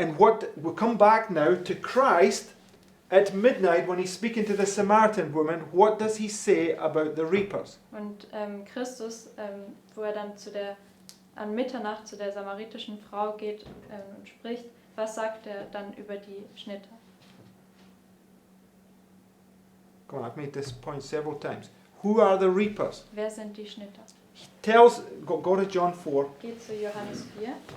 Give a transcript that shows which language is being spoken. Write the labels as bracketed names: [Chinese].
[English] And we'll come back now to Christ at midnight when he's speaking to the Samaritan woman. What does he say about the reapers? [German] Und Christus, wo er dann an Mitternacht zu der samaritischen Frau geht und spricht, was sagt er dann über die Schnitter? [English] Come on, I've made this point several times. Who are the reapers? [German] Wer sind die Schnitter? [English] He tells, go to John 4. [German] Geht zu Johannes 4.